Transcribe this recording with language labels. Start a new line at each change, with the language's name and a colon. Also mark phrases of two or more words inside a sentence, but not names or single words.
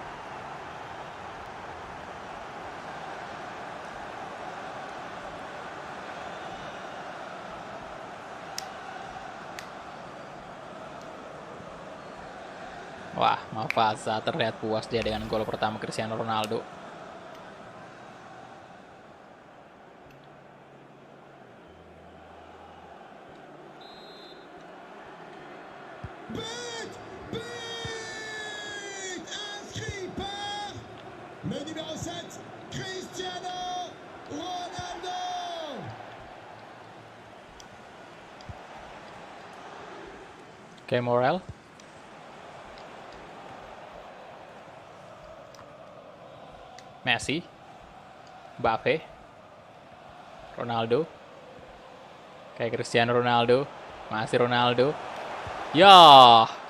Indonesian: Wah, Mafasa terlihat puas dia dengan gol pertama Cristiano Ronaldo.
French: But inscrit par le numéro 7, Cristiano Ronaldo.
Indonesian: Oke, Morel. Messi, Mbappe, Ronaldo, kayak Cristiano Ronaldo, masih Ronaldo, ya,